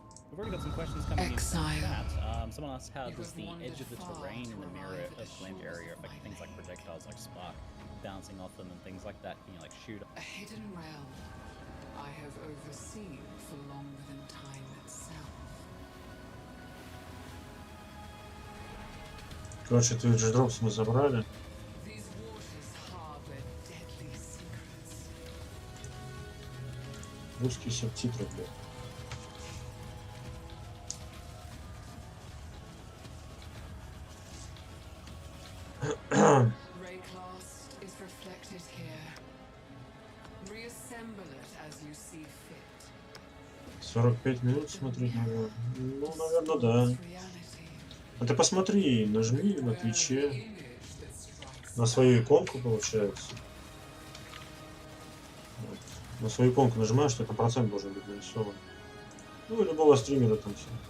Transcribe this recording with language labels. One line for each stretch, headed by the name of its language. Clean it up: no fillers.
English: We've already got some questions coming in from chat. Someone asked, how does the edge of the terrain in the mirror of Glint area affect things like projectiles like spark bouncing off them and things like that? Can you shoot? A hidden realm I have overseen for longer than time itself.
Russian: Короче, твой джедропс мы забрали.
English: These waters harbor deadly secrets.
Russian: Русские субтитры, блядь.
English: Rayclast is reflected here. Reassemble it as you see fit.
Russian: 45 минут смотреть, наверное. Ну, наверное, да. А ты посмотри, нажми на Твиче на свою иконку, получается. Вот. На свою иконку нажимаешь, что это процент должен быть нарисован. Ну, и любого стримера там все.